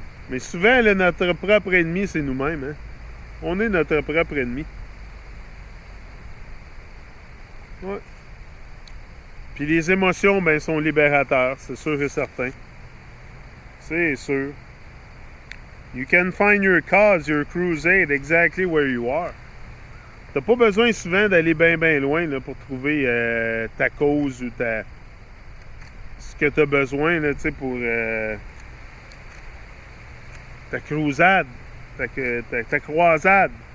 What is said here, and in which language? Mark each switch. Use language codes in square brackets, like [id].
[fr] Mais souvent, là, notre propre ennemi, c'est nous-mêmes. Hein? On est notre propre ennemi. Ouais. Puis les émotions, ben, sont libérateurs, c'est sûr et certain. C'est sûr. [en] You can find your cause, your crusade, exactly where you are. [fr] T'as pas besoin souvent d'aller bien loin là, pour trouver ta cause ou ce que tu as besoin là, pour ta croisade, ta croisade.